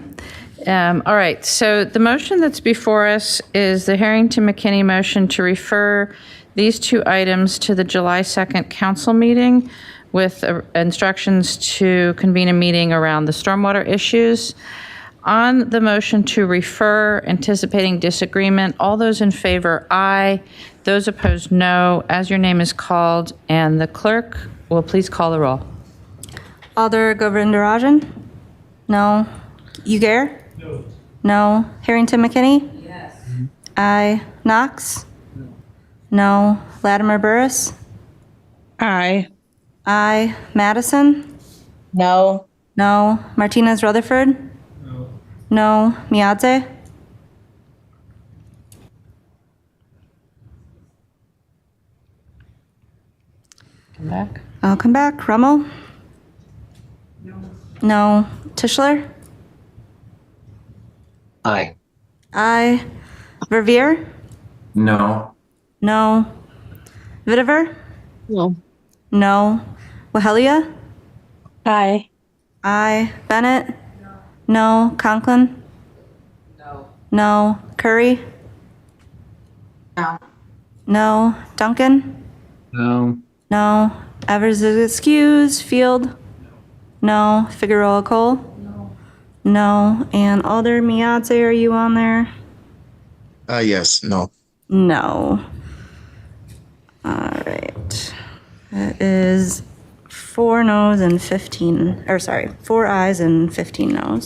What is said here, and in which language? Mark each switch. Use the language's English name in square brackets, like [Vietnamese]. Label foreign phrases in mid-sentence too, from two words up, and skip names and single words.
[English] All right, so the motion that's before us is the Harrington-McKinney motion to refer these two items to the July 2nd council meeting with instructions to convene a meeting around the stormwater issues. On the motion to refer, anticipating disagreement, all those in favor, aye. Those opposed, no. As your name is called, and the clerk will please call the roll. Alder Govindarajan? No. Ugair? No. No. Harrington McKinney? Yes. Aye. Knox? No. Latimer Burris? Aye. Aye. Madison? No. No. Martinez Rutherford? No. No. Miadze? Come back. I'll come back. Rummel? No. No. Tischler? Aye. Aye. Verveer? No. No. Vitiver? No. No. Wahelia? Aye. Aye. Bennett? No. Conklin? No. No. Curry? No. No. Duncan? No. No. Evers is excused. Field? No. Figueroa Cole? No. No. And Alder Miadze, are you on there? Yes, no. No. All right. It is 4 noes and 15, or sorry, 4 ayes and 15 noes.